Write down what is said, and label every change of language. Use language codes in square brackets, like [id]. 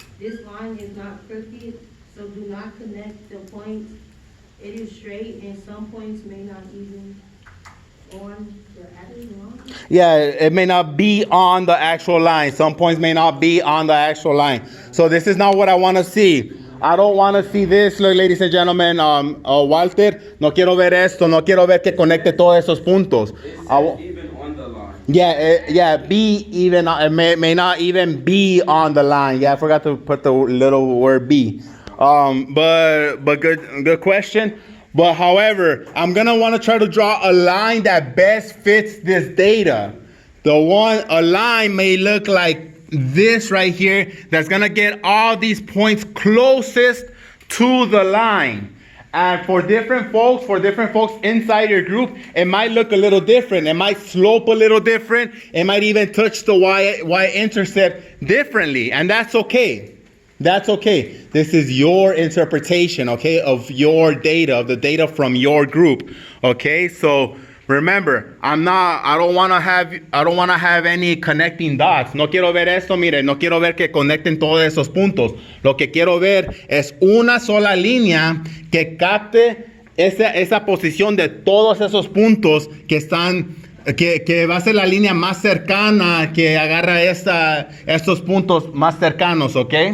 [en] This line is not crooked, so do not connect the points. It is straight, and some points may not even on the actual line. Yeah, it may not be on the actual line. Some points may not be on the actual line. So this is not what I want to see. I don't want to see this, look, ladies and gentlemen. [es] Walter, no quiero ver esto. No quiero ver que conecte todos esos puntos. [en] Even on the line. Yeah, be even. It may not even be on the line. Yeah, I forgot to put the little word be. But good question. But however, I'm gonna want to try to draw a line that best fits this data. A line may look like this right here. That's gonna get all these points closest to the line. And for different folks inside your group, it might look a little different. It might slope a little different. It might even touch the y-intercept differently, and that's okay. That's okay. This is your interpretation, okay, of your data, of the data from your group, okay? So remember, I don't want to have any connecting dots. [es] No quiero ver esto, mire, no quiero ver que conecten todos esos puntos. Lo que quiero ver es una sola línea que capte esa posición de todos esos puntos que están, que va a ser la línea más cercana, que agarra estos puntos más cercanos, ¿ok?